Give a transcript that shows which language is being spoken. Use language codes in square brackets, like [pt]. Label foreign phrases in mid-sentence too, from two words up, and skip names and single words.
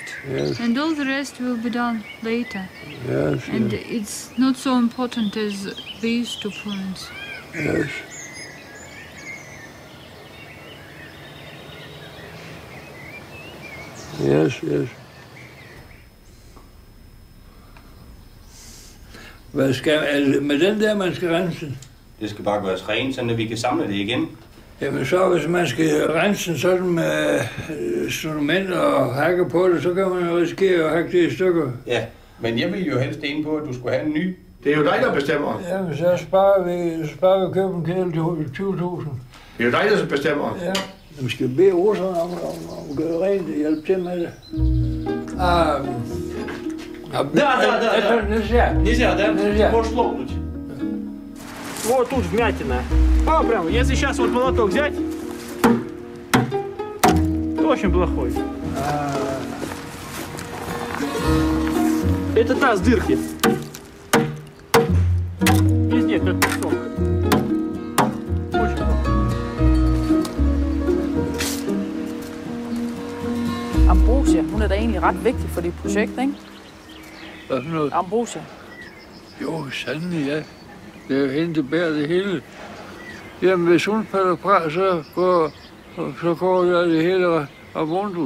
[en] Yes. And all the rest will be done later. Yes. And it's not so important as these 2 points. Yes. Yes. [da] Hvad skal med den der, man skal rense? Det skal bare gøres rent, så vi kan samle det igen. Jamen så, hvis man skal rense sådan med instrumenter og hakke på det, så kan man jo risikere at hakke det i stykker. Ja, men jeg vil jo helst ind på, at du skulle have en ny. Det er jo dig, der bestemmer. Jamen så sparer vi at købe en kedel til 20.000. Det er jo dig, der bestemmer. Ja. Vi skal bede Rosan om at gøre rent og hjælpe til med det. [ru] Да. Нельзя. Нельзя, да? Нельзя. Можешь лопнуть. Вот тут вмятина. Прям, если сейчас вот молоток взять, то очень плохой. Это та с дырки. Везде как песок. Очень плохо. [da] Ambrosia, hun er da egentlig ret vigtig for dit projekt, ikke? Hvad for noget? Ambrosia. Jo, sandelig, ja. Det er jo hende, der bærer det hele. Jamen, hvis hun falder fra, så går det hele rabundus.